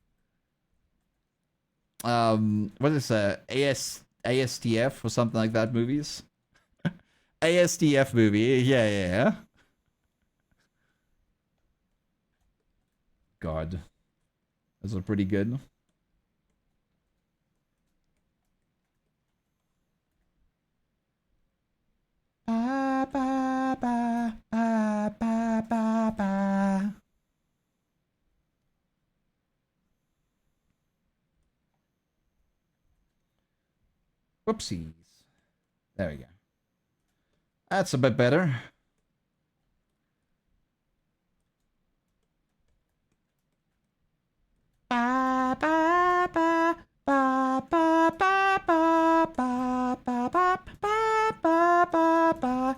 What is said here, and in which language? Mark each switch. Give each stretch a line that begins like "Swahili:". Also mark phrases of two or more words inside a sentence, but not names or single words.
English: what is that? ASDF or something like that movies? ASDF movie, yeah. God. Those are pretty good. Ba, ba, ba, ba, ba, ba, ba. Whoopsies. There we go. That's a bit better. Ba, ba, ba, ba, ba, ba, ba, ba, ba, ba, ba, ba, ba.